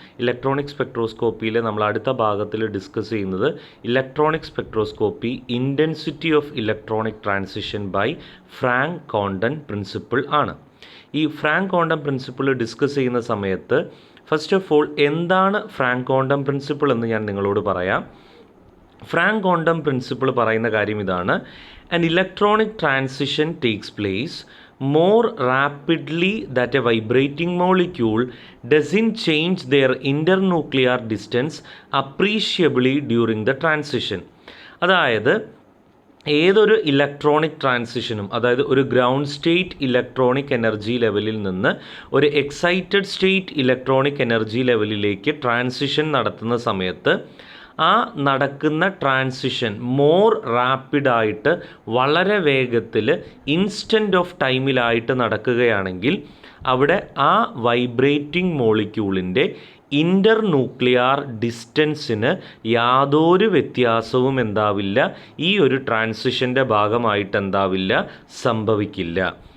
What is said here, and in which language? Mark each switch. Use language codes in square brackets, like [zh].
[ml] Electronic സ്പെക്ട്രോസ്കോപ്പിയിലെ നമ്മൾ അടുത്ത ഭാഗത്തിൽ ഡിസ്കസ് ചെയ്യുന്നത് electronic spectroscopy [en] intensity of electronic transition by Franck Condon principle [ml] ആണ്. ഈ ഫ്രാങ്ക് കോണ്ടൺ പ്രിൻസിപ്പിൾ ഡിസ്കസ് ചെയ്യുന്ന സമയത്ത് [en] first of all [ml] എന്താണ് ഫ്രാങ്ക് കോണ്ടൺ പ്രിൻസിപ്പിൾ എന്ന് ഞാൻ നിങ്ങളോട് പറയാം. ഫ്രാങ്ക് കോണ്ടൺ പ്രിൻസിപ്പിൾ പറയുന്ന കാര്യം ഇതാണ്: [en] an electronic transition takes place more rapidly that a vibrating molecule doesn't change their internuclear distance appreciably during the transition. [ml] അതായത് ഏതൊരു ഇലക്ട്രോണിക് ട്രാൻസിഷനും, അതായത് ഒരു ഗ്രൗണ്ട് സ്റ്റേറ്റ് ഇലക്ട്രോണിക് എനർജി ലെവലിൽ നിന്ന് ഒരു എക്സൈറ്റഡ് സ്റ്റേറ്റ് ഇലക്ട്രോണിക് എനർജി ലെവലിലേക്ക് ട്രാൻസിഷൻ നടത്തുന്ന സമയത്ത് ആ നടക്കുന്ന ട്രാൻസിഷൻ മോർ റാപ്പിഡായിട്ട്, വളരെ വേഗത്തിൽ, ഇൻസ്റ്റൻറ്റ് ഓഫ് ടൈമിലായിട്ട് നടക്കുകയാണെങ്കിൽ അവിടെ ആ വൈബ്രേറ്റിംഗ് മോളിക്യൂളിൻ്റെ ഇൻ്റർന്യൂക്ലിയർ ഡിസ്റ്റൻസിന് യാതൊരു വ്യത്യാസവും എന്താവില്ല, ഈ ഒരു ട്രാൻസിഷൻ്റെ ഭാഗമായിട്ട് എന്താവില്ല, സംഭവിക്കില്ല.